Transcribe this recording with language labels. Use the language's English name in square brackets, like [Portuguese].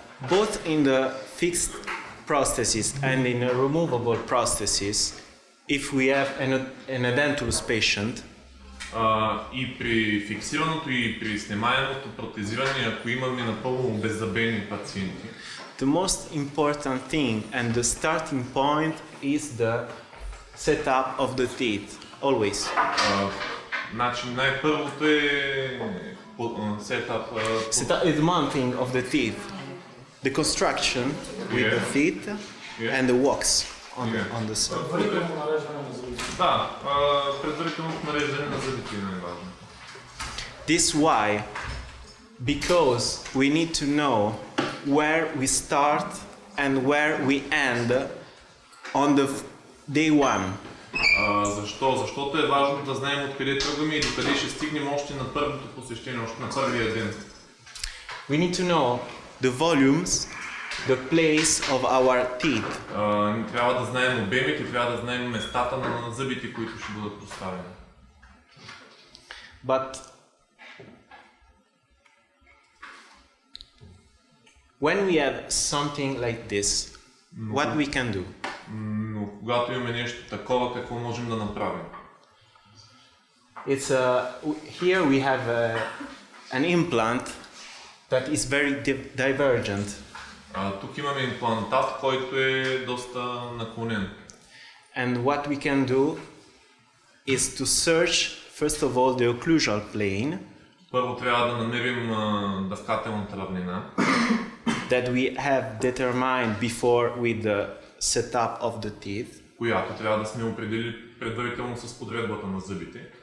[English] Both in the fixed prosthesis and in a removable prosthesis, if we have an edentulous patient, [Bulgarian] И при фиксираното и при снимаемото протезиране, ако имаме напълно беззъбени пациенти, [English] the most important thing and the starting point is the setup of the teeth, always. [Bulgarian] значи най-първото е сетап. [English] Setup is one thing of the teeth, the construction with the teeth and the wax on the side. [Bulgarian] Да, предварителното нареждане на зъбите е най-важно. [English] This why, because we need to know where we start and where we end on the day one. [Bulgarian] Защо? Защото е важно да знаем откъде тръгваме и докъде ще стигнем още на първото посещение, още на първия ден. [English] We need to know the volumes, the place of our teeth. [Bulgarian] Трябва да знаем обемите, трябва да знаем местата на зъбите, които ще бъдат поставени. [English] But when we have something like this, what we can do? [Bulgarian] Но когато имаме нещо такова, какво можем да направим? [English] It's here we have an implant that is very divergent. [Bulgarian] Тук имаме имплантат, който е доста наклонен. [English] And what we can do is to search first of all the occlusal plane. [Bulgarian] Първо трябва да намерим дъвкателната равнина, [English] that we have determined before with the setup of the teeth. [Bulgarian] Която трябва да сме определили предварително с подредбата на зъбите.